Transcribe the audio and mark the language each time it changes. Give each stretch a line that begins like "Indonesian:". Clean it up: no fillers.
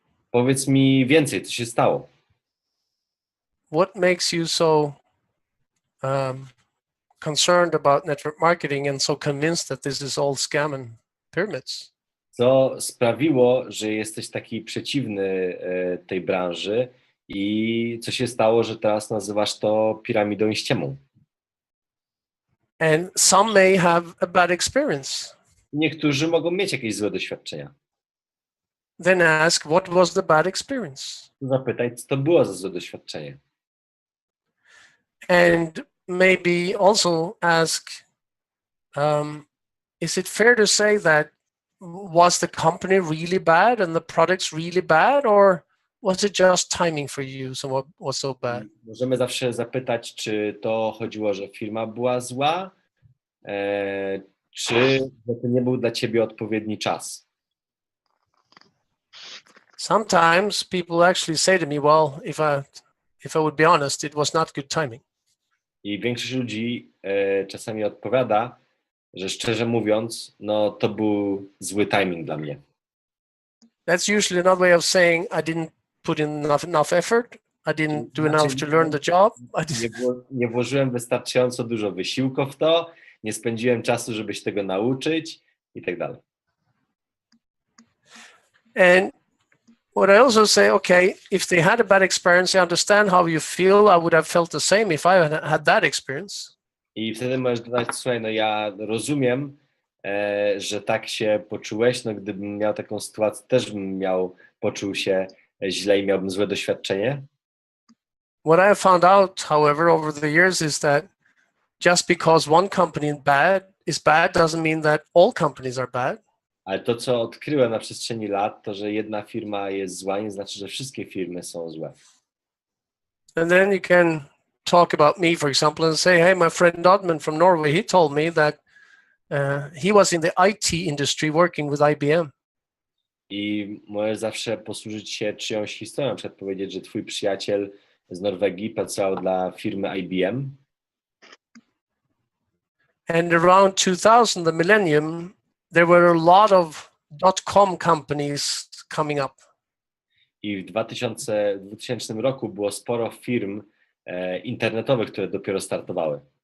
Polish: Powiedz mi więcej, co się stało.
English: What makes you so concerned about network marketing and so convinced that this is all scam and pyramids?
Polish: Co sprawiło, że jesteś taki przeciwny tej branży i co się stało, że teraz nazywasz to piramidą i ściemą?
English: And some may have a bad experience.
Polish: Niektórzy mogą mieć jakieś złe doświadczenia.
English: Then ask, what was the bad experience?
Polish: Zapytaj, co to było za złe doświadczenie.
English: And maybe also ask, is it fair to say that was the company really bad and the products really bad, or was it just timing for you? So what was so bad?
Polish: Możemy zawsze zapytać, czy to chodziło, że firma była zła, czy że to nie był dla ciebie odpowiedni czas.
English: Sometimes people actually say to me, well, if I would be honest, it was not good timing.
Polish: I większość ludzi czasami odpowiada, że szczerze mówiąc, no to był zły timing dla mnie.
English: That's usually another way of saying I didn't put in enough effort. I didn't do enough to learn the job.
Polish: Nie włożyłem wystarczająco dużo wysiłku w to, nie spędziłem czasu, żeby się tego nauczyć i tak dalej.
English: And what I also say, okay, if they had a bad experience, I understand how you feel. I would have felt the same if I had that experience.
Polish: I wtedy możesz dodać, słuchaj, no ja rozumiem, że tak się poczułeś, no gdybym miał taką sytuację, też bym poczuł się źle i miałbym złe doświadczenie.
English: What I have found out, however, over the years is that just because one company is bad doesn't mean that all companies are bad.
Polish: Ale to, co odkryłem na przestrzeni lat, to, że jedna firma jest zła, nie znaczy, że wszystkie firmy są złe.
English: And then you can talk about me, for example, and say, hey, my friend Oddmund from Norway, he told me that he was in the IT industry working with IBM.
Polish: I możesz zawsze posłużyć się czyjąś historią, na przykład powiedzieć, że twój przyjaciel z Norwegii pracował dla firmy IBM.
English: And around 2000, the millennium, there were a lot of .com companies coming up.
Polish: I w 2000 roku było sporo firm internetowych, które dopiero startowały.